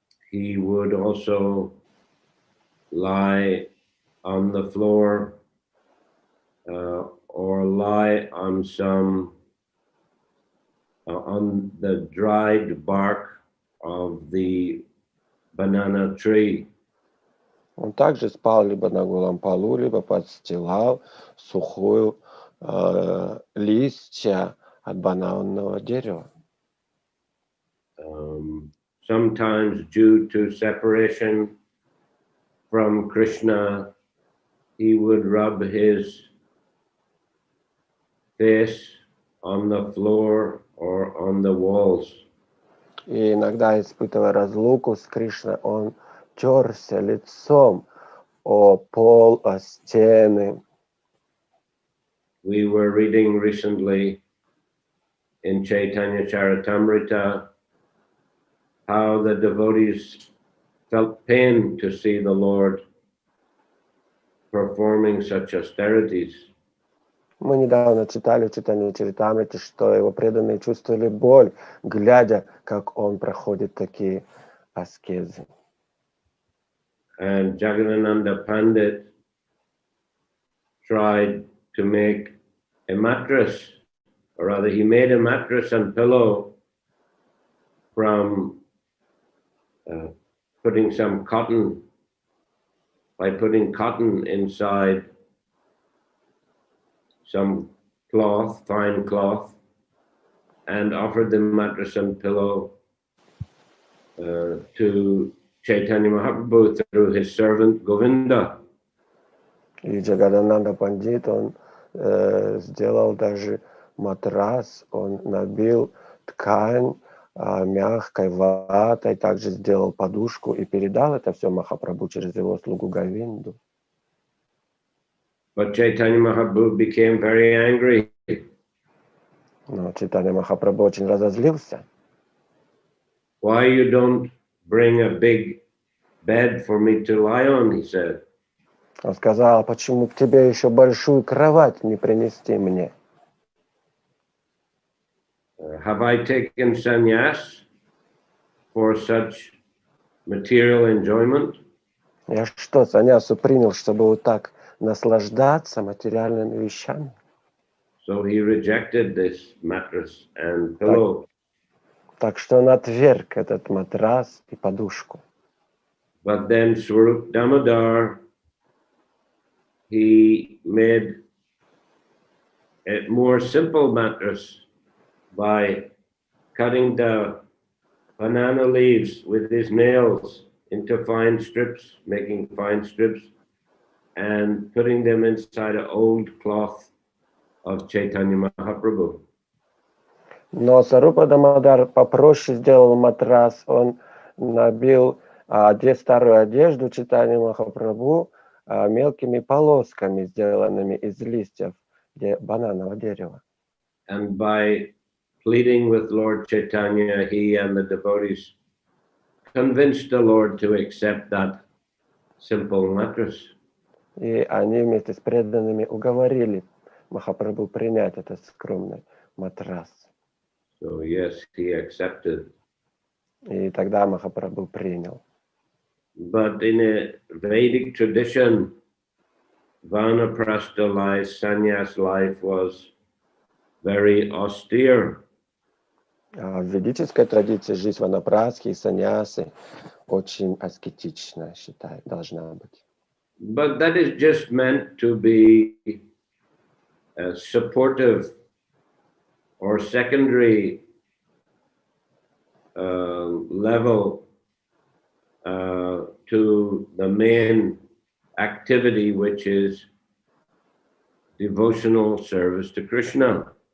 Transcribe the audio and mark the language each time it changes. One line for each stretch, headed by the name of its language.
English: He would also lie on the floor or lie on some on the dried bark of the banana tree.
Russian: Он также спал либо на голом полу, либо подстилал сухую листья от бананового дерева.
English: Sometimes due to separation from Krishna, he would rub his face on the floor or on the walls.
Russian: И иногда, испытывая разлуку с Кришной, он терся лицом о пол, о стены.
English: We were reading recently in Chaitanya Charitamrita how the devotees felt pain to see the Lord performing such austerities.
Russian: Мы недавно читали в Чайтанья Чаритамрите, что его преданные чувствовали боль, глядя, как он проходит такие аскезы.
English: And Jagadananda Pandit tried to make a mattress, or rather he made a mattress and pillow from putting some cotton, by putting cotton inside some cloth, fine cloth, and offered the mattress and pillow to Chaitanya Mahaprabhu through his servant Govinda.
Russian: И Джагадананда Пандит, он сделал даже матрас, он набил ткань мягкой ватой, также сделал подушку и передал это все Махапрабху через его слугу Говинду.
English: But Chaitanya Mahaprabhu became very angry.
Russian: Но Чайтанья Махапрабху очень разозлился.
English: Why you don't bring a big bed for me to lie on, he said.
Russian: Он сказал, почему к тебе еще большую кровать не принести мне?
English: Have I taken sannyas for such material enjoyment?
Russian: Я что, саньясу принял, чтобы вот так наслаждаться материальными вещами?
English: So he rejected this mattress and pillow.
Russian: Так что он отверг этот матрас и подушку.
English: But then Swarup Damodar, he made a more simple mattress by cutting the banana leaves with his nails into fine strips, making fine strips, and putting them inside an old cloth of Chaitanya Mahaprabhu.
Russian: Но Сарупа Дамодар попроще сделал матрас, он набил старую одежду Чайтаньи Махапрабху мелкими полосками, сделанными из листьев бананового дерева.
English: And by pleading with Lord Chaitanya, he and the devotees convinced the Lord to accept that simple mattress.
Russian: И они вместе с преданными уговорили Махапрабху принять этот скромный матрас.
English: So yes, he accepted.
Russian: И тогда Махапрабху принял.
English: But in a Vedic tradition, Vanaprastha life, sannyas life was very austere.
Russian: В ведической традиции жизнь ванапрастхи и саньясы очень аскетична, считаю, должна быть.
English: But that is just meant to be supportive or secondary level to the main activity, which is devotional service to Krishna.